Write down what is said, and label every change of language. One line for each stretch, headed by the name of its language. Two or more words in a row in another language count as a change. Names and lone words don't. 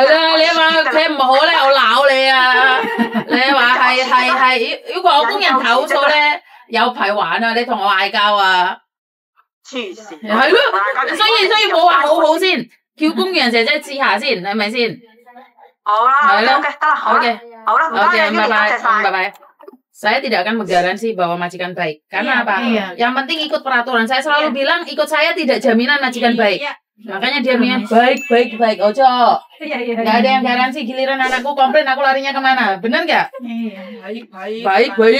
Cantonese: 係啦，你話佢唔好咧，我鬧你啊！你話係，如果我工人投訴咧，有排玩啊！你同我嗌交啊！黐線。係咯，所以冇話好先。叫工人姐姐試下先，係咪先？好啦，OK，得啦，好嘅，好啦，唔該，
Indonesian: 拜拜。Saya tidak akan menggaransi bahwa majikan baik. Karena apa? Yang penting ikut peraturan. Saya selalu bilang ikut saya tidak jaminan majikan baik. Makanya dia bilang baik. Ojo. Nggak ada yang garansi. Giliran anakku komplain, aku larinya kemana? Bener nggak? Baik.